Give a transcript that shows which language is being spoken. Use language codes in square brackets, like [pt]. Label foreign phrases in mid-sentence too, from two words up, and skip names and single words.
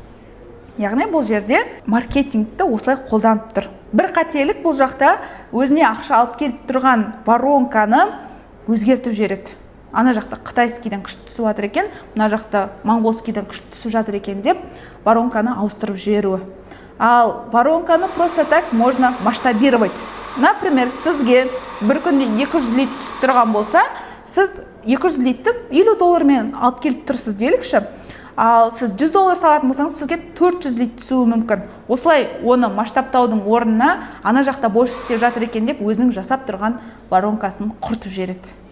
[kk] Яғни бұл жерде маркетингті осылай қолданып тұр. Бір қателік бұл жақта өзіне ақша алып келіп тұрған воронканы өзгертіп жібереді. Ана жақта қытайскийден күшті түсіп жатыр екен, мына жақта моңғолскийден күшті түсіп жатыр екен деп воронканы ауыстырып жіберуі. [ru] Ал воронканы просто так можно масштабировать. Например, [kk] сізге бір күнде 200 лид түсіп тұрған болса, сіз 200 лидті $50 алып келіп тұрсыз делікші. Ал сіз $100 салатын болсаңыз, сізге 400 лид түсуі мүмкін. Осылай оны масштабтаудың орнына ана жақта больше істеп жатыр екен деп өзінің жасап тұрған воронкасын құртып жібереді.